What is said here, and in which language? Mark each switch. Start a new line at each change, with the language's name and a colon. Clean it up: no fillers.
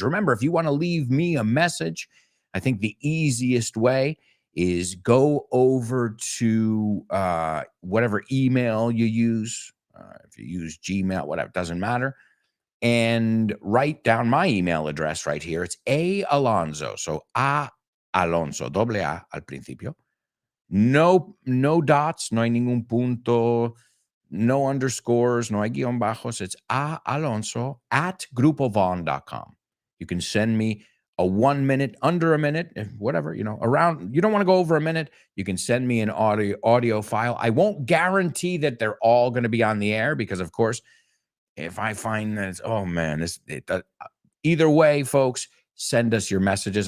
English: Remember, if you want to leave me a message, I think the easiest way is go over to whatever email you use. If you use Gmail, whatever, doesn't matter. And write down my email address right here. It's A Alonso.
Spanish: So A Alonso, doble A al principio.
English: No dots,
Spanish: no hay ningún punto,
English: no underscores,
Spanish: no hay guión bajos.
English: It's A Alonso at grupovaughn.com. You can send me a 1 minute, under a minute, whatever, around. You don't want to go over a minute. You can send me an audio file. I won't guarantee that they're all going to be on the air because, of course, if I find that, either way, folks, send us your messages.